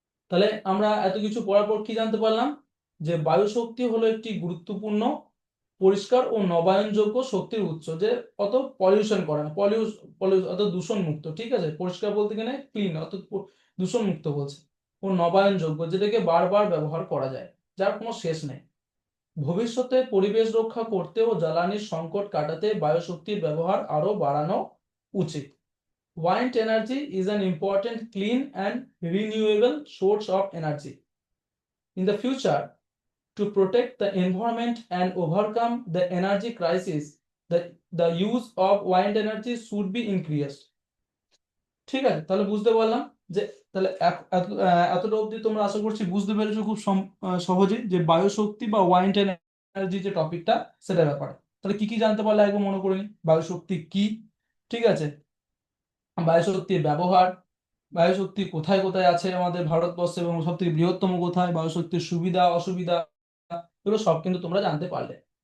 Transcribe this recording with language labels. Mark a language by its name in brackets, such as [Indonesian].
[Bangla] তাহলে আমরা এত কিছু পড়ার পর কি জানতে পারলাম, যে বায়ু শক্তি হলো একটি গুরুত্বপূর্ণ পরিষ্কার ও নবায়নযোগ্য শক্তির উৎস, যে অত পলিউশন করে না, অত দূষণ মুক্ত। ঠিক আছে, পরিষ্কার বলতে গেলে ক্লিন, অত দূষণ মুক্ত বলছে। ও নবায়নযোগ্য, যেটাকে বারবার ব্যবহার করা যায়, যার কোনো শেষ নেই। ভবিষ্যতে পরিবেশ রক্ষা করতে ও জ্বালানির সংকট কাটাতে বায়ুশক্তির ব্যবহার আরো বাড়ানো উচিত। [English] Wind energy is an important clean and renewable source of energy. In the future, to protect the environment and overcome the energy crisis, the use of wind energy should be increased. [Bangla] ঠিক আছে, তাহলে বুঝতে পারলাম যে, তাহলে এতটা অবধি তোমরা আশা করছি বুঝতে পেরেছো খুব সহজেই, যে বায়ু শক্তি বা ওয়াইন্ড এনার্জি যে টপিকটা সেটার ব্যাপারে। তাহলে কি কি জানতে পারলে একবার মনে করে নি, বায়ু শক্তি কি, ঠিক আছে, বায়ু শক্তির ব্যবহার, বায়ু শক্তি কোথায় কোথায় আছে আমাদের ভারতবর্ষে এবং সব থেকে বৃহত্তম কোথায়, বায়ু শক্তির সুবিধা অসুবিধা, এগুলো সব কিন্তু তোমরা জানতে পারলে।